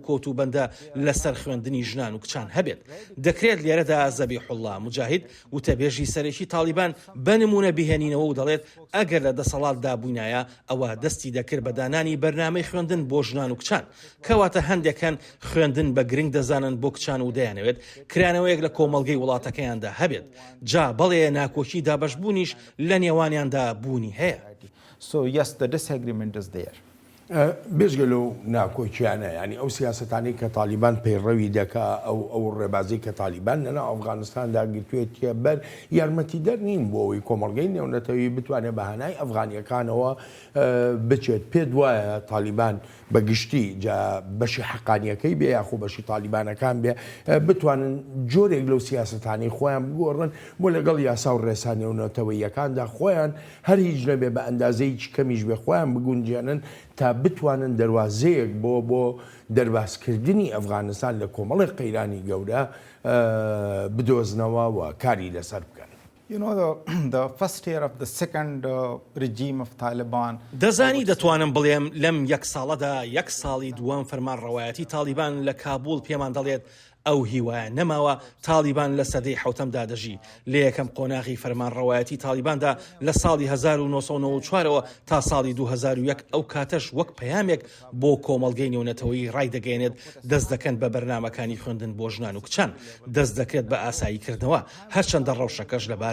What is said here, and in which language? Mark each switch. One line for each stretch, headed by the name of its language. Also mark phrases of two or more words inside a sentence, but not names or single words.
Central Kurdish: کۆتوبەندە لەسەر خوێندنی ژنان و کچان هەبێت دەکرێت لێرەدا زەبیحوڵڵا مجاهید وتەبێژی سەرەکی تالیبان بە نمونە بهێنینەوە و دەڵێت ئەگەر لە دەسەڵاتدا بووینایە ئەوە دەستی دەکرد بە دانانی بەرنامەی خوێندن بۆ ژنان و کچان کەواتە هەندێکان خوێندن بە گرنگ دەزانن بۆ کچان و دەیانەوێت کرانەوەیەک لە کۆمەڵگەی وڵاتەکەیاندا هەبێت جا بەڵێ ناکۆکی دابەشبوونیش لە نێوانیاندا بوونی هەیە.
English: So yes, the disagreement is there.
Central Kurdish: بێژگە لەو ناکۆکیانە ینی ئەو سیاستانی کە تالیبان پەیڕەوی دەکا ئەو ڕێبازی کە تالیبان لەناو ئەفغانستاندا گرتوێتە بەر یارمەتی دەرنین بۆ ئەوی کۆمەڵگەی نێونەتەوەی بتوانێت بەهانای ئەفغانیەکانەوە بچێت پێت وایە تالیبان بەگشتی جا بەشی حەقانیەکەی بێ یاخۆ بەشی تالیبانەکان بێ بتوانن جۆرێک لەو سیاستانی خۆیان بگۆڕن بۆ لەگەڵ یاسا و ڕێسا نێونەتەوەیەکاندا خۆیان هەر هیچ نەبێ بە ئەندازەی کەمیش بێ خۆیان بگونجێنن تا بتوانن دەواازەیەک بۆ دەرباسکردنی ئەفغانستان لە کۆمەڵی قەیرانی گەورە بدۆزنەوە و کاری لەسەر بکەن.
English: You know, the first year of the second regime of Taliban.
Central Kurdish: دەزانی دەتوانم بڵێم لەم یەک ساڵەدا یەک ساڵی دووەم فەرمانڕەوایەتی تالیبان لە کابول پێمان دەڵێت ئەو هیوایە نەماوە تالیبان لە سەدەی حوتەمدا دەژی لە یەکەم قۆناغی فەرمانڕەوایەتی تالیباندا لە ساڵی 1994ەوە تا ساڵی 2001 ئەو کاتەش وەک پەیامێک بۆ کۆمەڵگەی نێونەتەوەی ڕای دەگەێنێت دەست دەکەن بە بەرنامەکانی خوێندن بۆ ژنان و کچان دەست دەکرێت بە ئاساییکردنەوە هەرچەندە ڕەوشەکەش لەبار